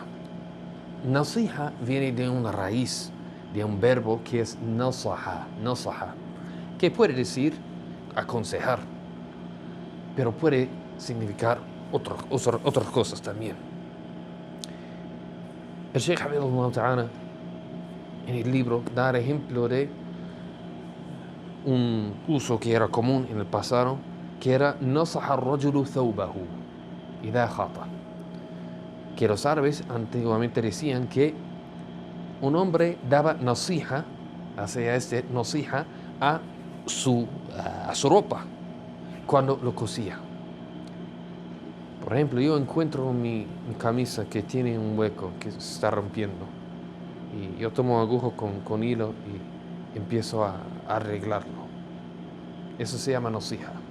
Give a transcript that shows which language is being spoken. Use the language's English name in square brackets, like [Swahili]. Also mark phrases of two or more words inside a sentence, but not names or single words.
[Spanish] Nasiha viene de una raíz, de un verbo que es nasaha, que puede decir aconsejar, pero puede significar otras cosas también. El Sheikh [Arabic] حفظه الله تعالى [Spanish] en el libro da ejemplo de un uso que era común en el pasado, que era [Arabic] نصح الرجل ثوبه إذا خاط, [Spanish] que los árabes antiguamente decían que un hombre daba nasiha, nasiha a su ropa cuando lo cosía. Por ejemplo, yo encuentro mi camisa que tiene un hueco que se está rompiendo y yo tomo aguja con hilo y empiezo a arreglarlo. Eso se llama nasiha.